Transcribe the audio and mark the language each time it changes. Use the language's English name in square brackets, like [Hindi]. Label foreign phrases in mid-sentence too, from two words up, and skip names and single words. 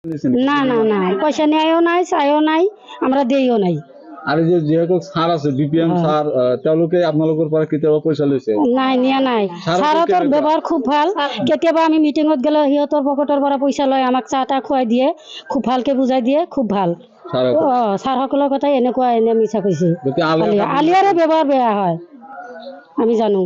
[Bangla] না না না পয়সা নেয়ও নাই চাইও নাই আমরা দেইও নাই [Assamese] আৰু যিসকল ছাৰ আছে বিপিএম ছাৰ তেওঁলোকে আপোনালোকৰ পৰা কেতিয়াবা পইচা লৈছে নাই নিয়া নাই ছাৰহঁতৰ ব্যৱহাৰ খুব ভাল কেতিয়াবা আমি মিটিঙত গ'লে সিহঁতৰ পকেটৰ পৰা পইচা লয় আমাক চাহ তাহ খুৱাই দিয়ে খুব ভালকে বুজাই দিয়ে খুব ভাল ছাৰসকলৰ কথাই এনেকুৱা এনে মিছা কৈছে আলিয়াৰে ব্যৱহাৰ বেয়া হয় আমি জানো